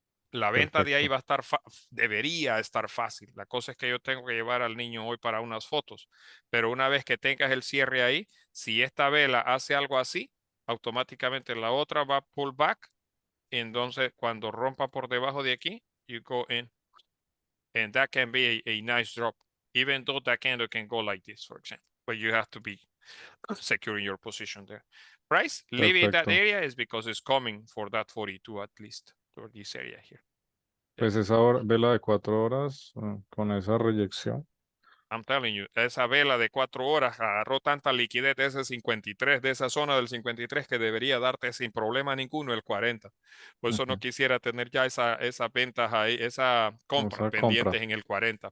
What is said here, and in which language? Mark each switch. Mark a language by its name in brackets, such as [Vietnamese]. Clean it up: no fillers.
[Spanish] La venta de ahí va a estar, debería estar fácil. La cosa es que yo tengo que llevar al niño hoy para unas fotos. Pero una vez que tengas el cierre ahí, si esta vela hace algo así, automáticamente la otra va a pull back. Entonces, cuando rompa por debajo de aquí, [English] you go in. And that can be a nice drop, even though that candle can go like this, for example. But you have to be securing your position there. Price leaving that area is because it's coming for that 42 at least, or this area here. [Spanish] Pues esa hora, vela de 4 horas con esa reyección. [English] I'm telling you, [Spanish] esa vela de 4 horas agarró tanta liquidez de ese 53, de esa zona del 53 que debería darte sin problema ninguno el 40. Por eso no quisiera tener ya esas ventas ahí, esa compra pendientes en el 40.